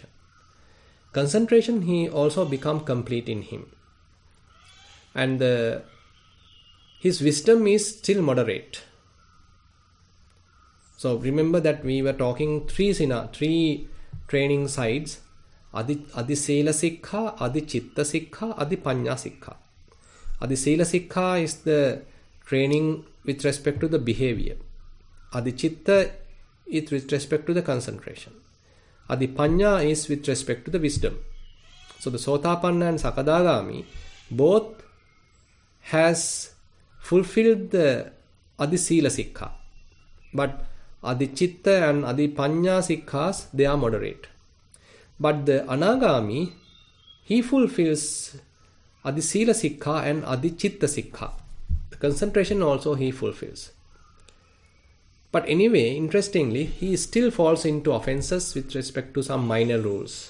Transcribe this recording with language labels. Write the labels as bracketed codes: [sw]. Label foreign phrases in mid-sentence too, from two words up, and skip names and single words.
[en] Concentration he also become complete in him. And his wisdom is still moderate. So remember that we were talking three training sides: [pi] Adi Sila Sikha, Adi Chitta Sikha, Adi Panya Sikha. Adi Sila Sikha [en] is the training with respect to the behavior. [pi] Adi Chitta [en] is with respect to the concentration. [pi] Adi Panya [en] is with respect to the wisdom. So the Sotapanna and Sakadagami both has fulfilled the [pi] Adi Sila Sikha. [en] But [pi] Adi Chitta [en] and [pi] Adi Panya Sikhas, [en] they are moderate. But the Anagami, he fulfills [pi] Adi Sila Sikha [en] and [pi] Adi Chitta Sikha. [en] The concentration also he fulfills. But anyway, interestingly, he still falls into offenses with respect to some minor rules.